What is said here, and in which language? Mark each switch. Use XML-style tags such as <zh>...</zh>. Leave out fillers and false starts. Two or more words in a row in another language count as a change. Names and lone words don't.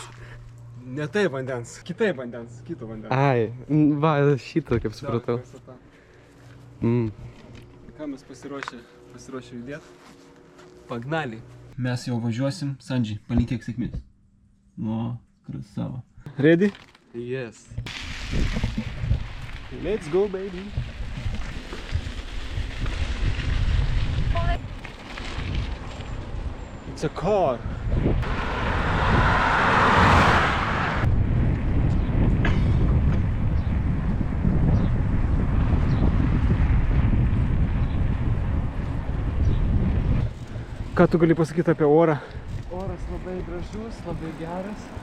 <lt>Ne tai vandens, kitai vandens, kito vandens. Ai, va, šitą kaip supratau. Tai ką mes pasiruošę judėti? Pagnali. Mes jau važiuosim. Sandžiai, palinkėk sėkmės. Nu, krasava.</lt> <en>Ready? Yes. Let's go, baby. It's a car.</en> <lt>Ką tu gali pasakyti apie orą? Oras labai gražus, labai geras.</lt>